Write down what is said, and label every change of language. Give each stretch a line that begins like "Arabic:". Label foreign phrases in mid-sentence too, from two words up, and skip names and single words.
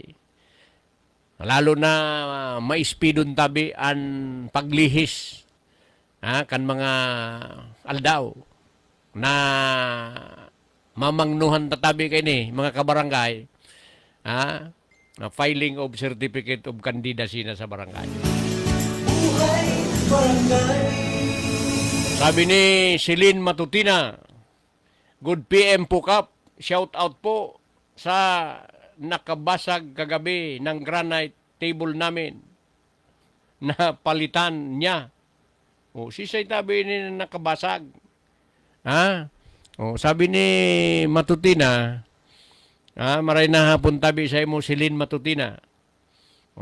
Bikol: Lalo na maispidon tabi ang paglihis kan mga aldaw na mamangnuhan tatabi kay ni mga kabarangay na
English: filing of certificate of candidacy
Bikol: na sa barangay.
Filipino: Buhay barangay. Sabi ni Celine Matutina,
English: good PM
Filipino: po Kap,
English: shout out
Filipino: po sa nakabasag kagabi ng
English: granite table
Filipino: namin na palitan niya.
Bikol: Sisay tabi ni nakabasag. Sabi ni Matutina, maray na hapon tabi sa imo Celine Matutina.